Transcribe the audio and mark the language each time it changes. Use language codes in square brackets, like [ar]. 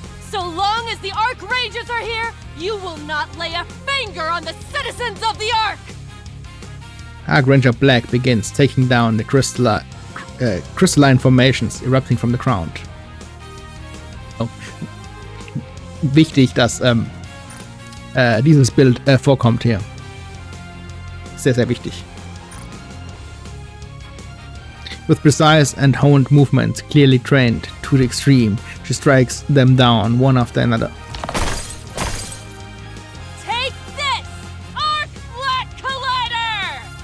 [en] So long as the Ark Rangers are here, you will not lay a finger on the citizens of the Ark! Ark Ranger Black begins taking down the crystalline formations erupting from the ground. Oh. [de] Wichtig, dass dieses Bild vorkommt hier. Sehr, sehr wichtig. [en] With precise and honed movements clearly trained, to the extreme. She strikes them down one after another. Take this! Arc Black Collider!